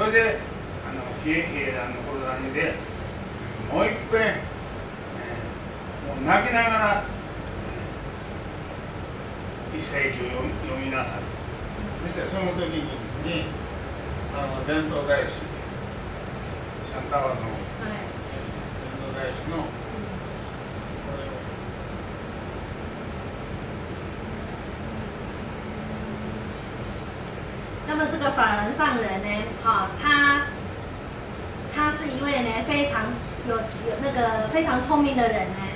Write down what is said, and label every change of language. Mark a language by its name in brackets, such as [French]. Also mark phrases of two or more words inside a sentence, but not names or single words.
[Japanese] それで比叡山の黒谷でもう一遍、もう泣きながら、一切経を読みなさい。そしてその時にですね、伝統大師シャンタワの伝統大師の [Chinese] 那么这个法轮上人呢，他是一位呢非常有那个非常聪明的人呢。